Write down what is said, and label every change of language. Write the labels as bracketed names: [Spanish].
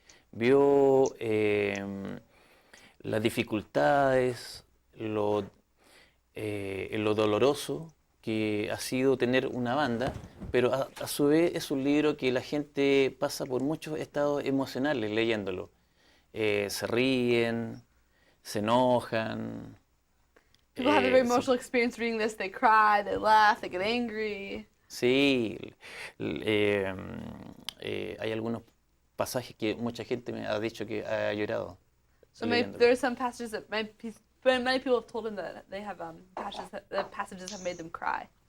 [Spanish] vio las dificultades, lo doloroso que ha sido tener una banda, pero a su vez es un libro que la gente pasa por muchos estados emocionales leyéndolo. Se ríen, se enojan. [English] People have a very emotional experience reading this. They cry, they laugh, they get angry. [Spanish] Sí, hay algunos pasajes que mucha gente me ha dicho que ha llorado. [English] So [Spanish] leyéndolo. [English] there are some passages that many people have told him that they have passages have made them cry.